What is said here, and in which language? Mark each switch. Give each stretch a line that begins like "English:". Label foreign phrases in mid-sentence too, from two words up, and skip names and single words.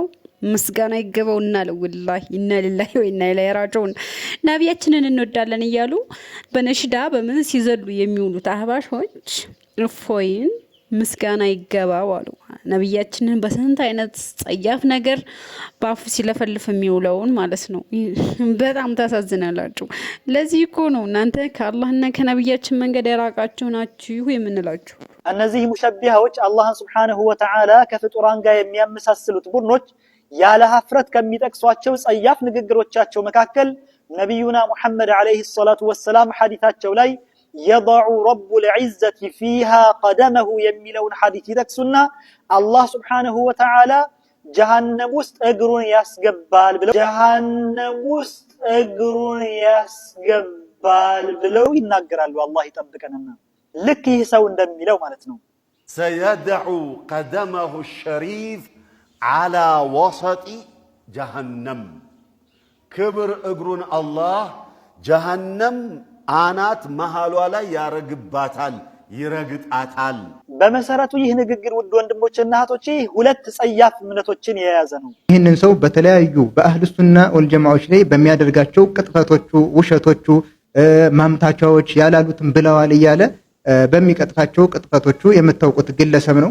Amharic: ምስጋና ይገባውና ለወላሂ
Arabic: إنا لله وإنا إليه راجعون
Amharic: ነብያችንን እንወዳለን እያሉ በነሽዳ በምን ሲዘሉ የሚውሉት አህባሾች እፎይን ምስጋና ይገባው አሉ። ነብያችንን በስንት አይነት ጸያፍ ነገር ባፉ ሲለፈልፍ የሚውለውን ማለት ነው። በጣም ታሳዝናላችሁ። ለዚህ እኮ ነው እናንተ ከአላህና ከነብያችን መንገድ የራቃችሁ ናችሁ የምንላችሁ። እነዚህ ሙሸቢሃዎች አላህን
Arabic: سبحانه وتعالى
Amharic: ከፍጡራን ጋር የሚያመሳስሉት ቡድኖች ያለ ሀፍረት ከሚጠቅሷቸው ጸያፍ ንግግሮቻቸው መካከል ነብዩና ሙሐመድ
Arabic: عليه الصلاة والسلام
Amharic: ሐዲታቸው ላይ
Arabic: يضع رب العزة فيها قدمه
Amharic: የሚለውን ሐዲስ ይጠቅሱና አላህ
Arabic: سبحانه وتعالى
Amharic: ጀሃነም ውስጥ እግሩን ያስገባል ብለው ብለው ይናገራሉ። አላህ ይጠብቀንና ልክ ይህ ሰው እንደሚለው ማለት ነው።
Arabic: سيدع قدمه الشريف على وسط جهنم
Amharic: ክብር እግሩን አላህ ጀሃነም አናት መሃሏ ላይ ያረግባታል፣ ይረግጣታል። በመሰረቱ ይህ ንግግር ውድ ወንድሞችና እህቶቼ 2 ጸያፍ እምነቶችን የያዘ ነው። ይህንን ሰው በተለያዩ በአህሉ ሱና ወልጀማዎች ላይ በሚያደርጋቸው ቅጥፈቶቹ፣ ውሸቶቹ፣ ማምታቻዎች ያላሉትን ብለዋል እያለ በሚቀጥፋቸው ቅጥፈቶቹ የምታውቁት ግለሰብ ነው።